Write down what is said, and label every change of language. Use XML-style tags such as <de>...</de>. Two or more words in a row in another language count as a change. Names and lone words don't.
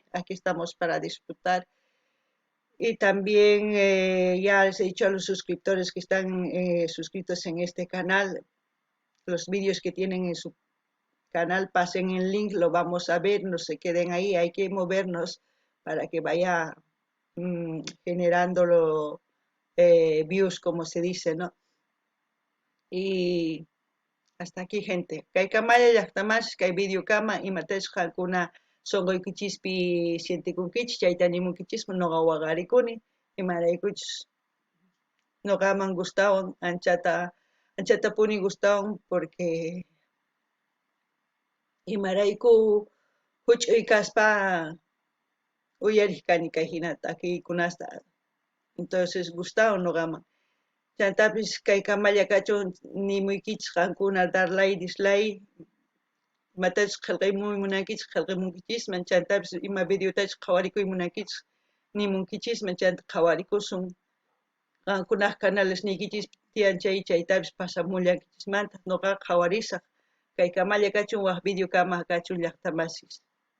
<es>Aquí estamos para disfrutar. Y también ya les he dicho a los suscriptores que están suscritos en este canal, los vídeos que tienen en su canal, pasen el link, lo vamos a ver, no se queden ahí, hay que movernos para que vaya generándolo views, como se dice, ¿no? Y hasta aquí, gente.</es> <qu>Kay kamaya llaqtamash, kay videokama, imatashqa kuna sonqoykichispi sientikunkichis, chaytanimunkichispa noqa waqarikuni, imaraykuchus noqaman gustawan, anchata puni gustawan, porque imarayku huch'uy kaspa uyarijkani kay hinata takikunasta, entonces gustawan noqaman. Chantapis kay kamalla kachun nimuykichis qankuna dar like, dislike, imatachus qillqaymun munankichis qillqamunkichisman, chantapis ima videotachus qhawarikuy munankichis nimunkichisman, chanta qhawarikusun. Qankunaq canales nikichis tiyan chaytapis pasamullankichismanta noqa qhawarisaq kay kamalla kachun waq videokama kachun llaqta masis.</qu>